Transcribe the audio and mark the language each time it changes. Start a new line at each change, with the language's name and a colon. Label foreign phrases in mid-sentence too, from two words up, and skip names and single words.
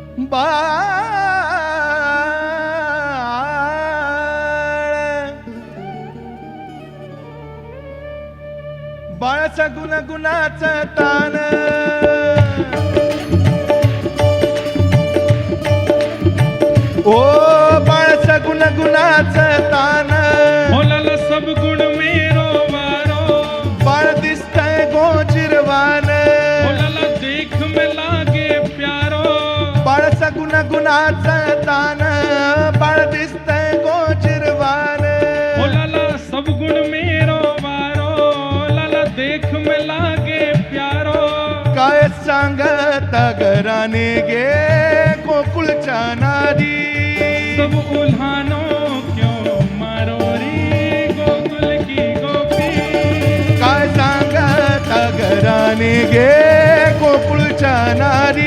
Marathi: बाळाचा गुणाचा तान ओ बाळाचा गुणाचा तान
Braj: बोलाला सब गुण मेरो वारो
Marathi: बाळ दिसतंय गोचिरवान
Braj: बोलाला देख में लागे प्यारो
Marathi: बाळाचा गुणाचा तान बाळ दिसतंय गोचिरवान
Braj: बोलाला सब गुण मेरो वारो लाला देख में लागे प्यारो
Marathi: काय सांगत घराने गे गोकुळच्या नारी
Braj: सब उल्हानो क्यों मारो री गोकुल की गोपी
Marathi: काय सांगत घराने गे गोकुळच्या नारी